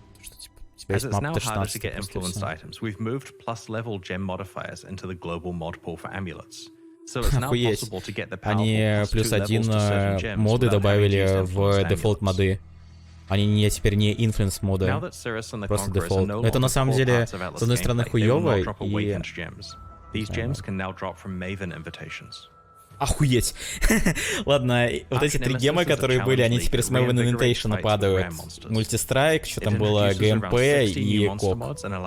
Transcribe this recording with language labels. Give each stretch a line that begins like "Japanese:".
Russian: Что типа у тебя есть мап Т-16.
English: We've moved plus level gem modifiers into the global mod pool for amulets. So it's now possible to get the
Russian: Они плюс один моды добавили в дефолт моды. Они не теперь не инфлюенс моды, просто дефолт. Это на самом деле, с одной стороны, хуёво и...
English: These gems can now drop from Maven invitations.
Russian: Охуеть. Ладно, вот эти три гемы, которые были, они теперь с Maven Invitation падают. Мультистрайк, что там было, ГМП и КОП.